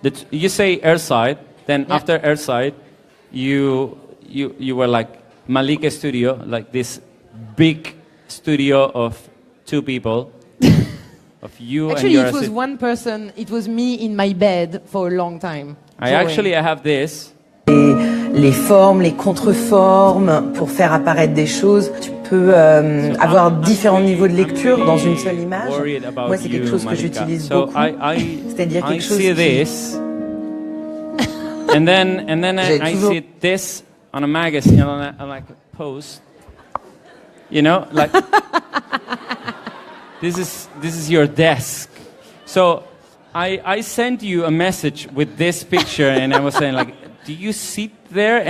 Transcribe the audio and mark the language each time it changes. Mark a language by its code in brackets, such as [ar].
[en] You say airside, then Yeah. after airside, you were like Malika Studio, like this big studio of 2 people, of you Actually, and your it was one person. It was me in my bed for a long time. I have this. [fr] Les formes, les contreformes pour faire apparaître des choses. Tu peux avoir différents niveaux de lecture dans une seule image. Moi, c'est quelque chose que j'utilise beaucoup. C'est-à-dire quelque chose [en] this, and then I see this on a magazine, on like a post. You know, like this is your desk. So I sent you a message with this picture, and I was saying like, do you sit there?